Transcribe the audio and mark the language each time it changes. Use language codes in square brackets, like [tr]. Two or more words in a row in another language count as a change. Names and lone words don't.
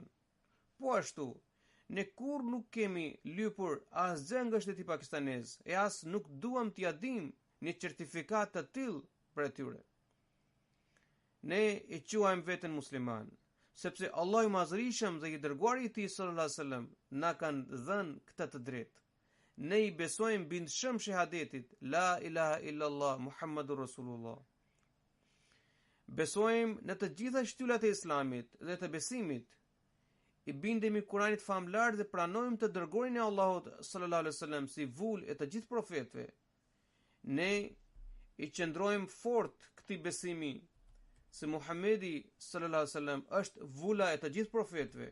[sq] Po ashtu, ne kur nuk kemi lypur asgjë nga shteti pakistanez e as nuk duam t'ia dim një certifikat të tillë për atyre. Ne e quajmë veten musliman, sepse Allah i Madhërisëm dhe i dërguari i Tij [ar] صلى الله عليه وسلم [sq] na kanë dhënë këtë të drejtë. Ne i besojmë bindshëm shahadetit [ar] لا إله إلا الله محمد رسول الله. [sq] Besojmë në të gjitha shtyllat e Islamit dhe të besimit. I bindemi Kuranit famlar dhe pranojmë të dërguarin e Allahut [ar] صلى الله عليه وسلم [sq] si vull e të gjithë profetëve. Ne i qëndrojmë fort këtij besimi se Muhamedi [ar] صلى الله عليه وسلم [sq] është vula e të gjithë profetëve.